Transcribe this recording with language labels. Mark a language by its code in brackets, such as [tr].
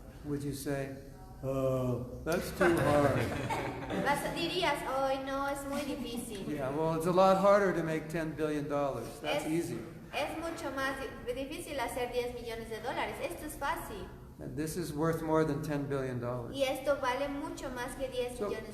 [en] Would you say, oh, that's too hard? [es] Dirías, hoy no, es muy difícil. [en] Yeah, well, it's a lot harder to make $10 billion. That's easy. [es] Es mucho más difícil hacer 10 millones de dólares. Esto es fácil. [en] And this is worth more than $10 billion. [es] Y esto vale mucho más que 10 millones de